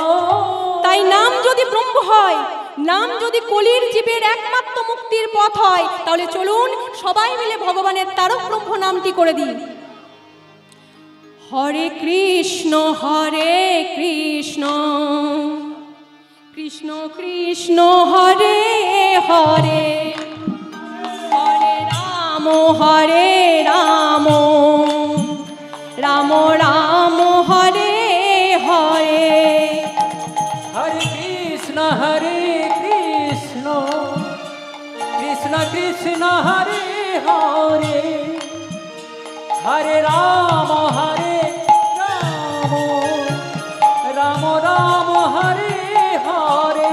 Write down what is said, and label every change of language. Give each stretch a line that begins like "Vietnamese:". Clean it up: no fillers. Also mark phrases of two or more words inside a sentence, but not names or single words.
Bangla: তাই নাম যদি ব্রহ্ম হয়, নাম যদি কলির জীবের একমাত্র মুক্তির পথ হয়, তাহলে চলুন সবাই মিলে ভগবানের তারক ব্রহ্ম নামটি করে দিই।
Sanskrit: হরে কৃষ্ণ কৃষ্ণ কৃষ্ণ হরে হরে, হরে রাম রাম রাম হরে হরে। হরে কৃষ্ণ কৃষ্ণ কৃষ্ণ হরে হরে, হরে রাম রাম রাম হরে হরে।